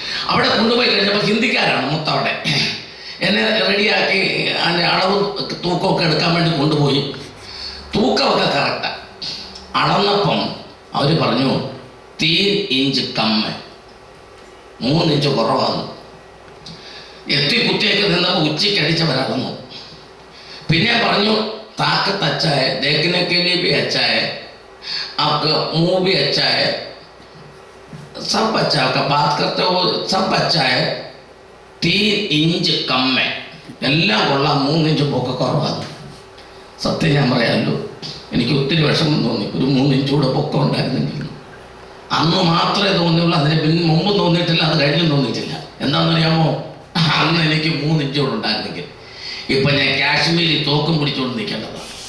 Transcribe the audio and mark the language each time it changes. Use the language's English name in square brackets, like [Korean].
[Malayalam] അവിടെ കൊണ്ടുപോയി കഴിഞ്ഞപ്പോൾ ഹിന്ദിക്കാരാണ് മൊത്തം. അവിടെ എന്നെ റെഡിയാക്കി അതിൻ്റെ അളവും തൂക്കമൊക്കെ എടുക്കാൻ വേണ്ടി കൊണ്ടുപോയി. തൂക്കമൊക്കെ കറക്റ്റാണ്. അളന്നപ്പം അവർ പറഞ്ഞു 3 ഇഞ്ച് കമ്മ്, 3 ഇഞ്ച് കുറവാണ്. എത്തിക്കുത്തിയൊക്കെ നിന്നപ്പോൾ ഉച്ചയ്ക്കടിച്ചവരളന്നു. പിന്നെ പറഞ്ഞു [Hindi] ताकत अच्छा है, देखने के लिए भी अच्छा है, आपका मुंह भी अच्छा है, सब अच्छा है, आपका बात करते हो सब अच्छा है, 3 इंच कम है. [Malayalam] എല്ലാം കൊള്ളാം, 3 ഇഞ്ച് പൊക്ക കുറവാണ്. സത്യം ഞാൻ പറയാമല്ലോ, എനിക്ക് ഒത്തിരി വിഷമം തോന്നി. ഒരു 3 ഇഞ്ച് കൂടെ പൊക്കം ഉണ്ടായിരുന്നെങ്കിൽ. അന്ന് മാത്രമേ തോന്നിയുള്ളൂ, അതിന് മുമ്പ് തോന്നിയിട്ടില്ല, അത് കഴിഞ്ഞും തോന്നിയിട്ടില്ല. എന്താണെന്നറിയാമോ? അന്ന് എനിക്ക് 3 ഇഞ്ച് കൂടെ ഉണ്ടായിരുന്നെങ്കിൽ ഇപ്പം ഞാൻ കാശ്മീരിൽ തോക്കും പിടിച്ചുകൊണ്ട് നിൽക്കേണ്ടതാണ്.